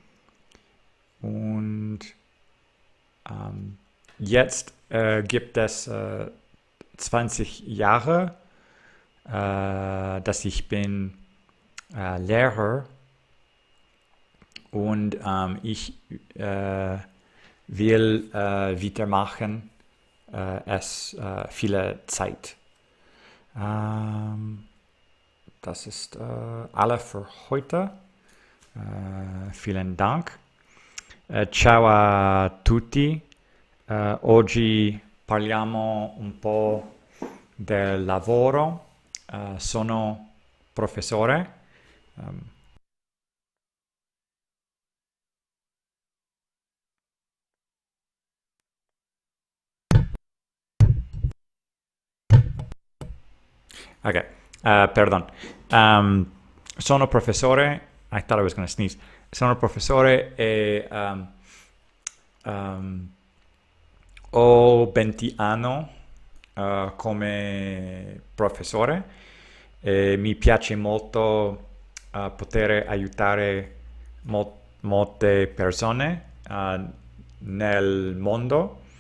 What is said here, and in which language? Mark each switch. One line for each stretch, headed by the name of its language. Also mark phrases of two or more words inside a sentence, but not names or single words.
German: und jetzt gibt es 20 Jahre, dass ich bin Lehrer und ich will weitermachen es viele Zeit. Das ist alle für heute. Vielen Dank.
Italian: Ciao a tutti. Oggi parliamo un po' del lavoro. Sono professore Ok, pardon. Sono professore.
English: I thought I was going to sneeze.
Italian: Sono professore e ho 20 anni come professore e mi piace molto poter aiutare molte persone nel mondo.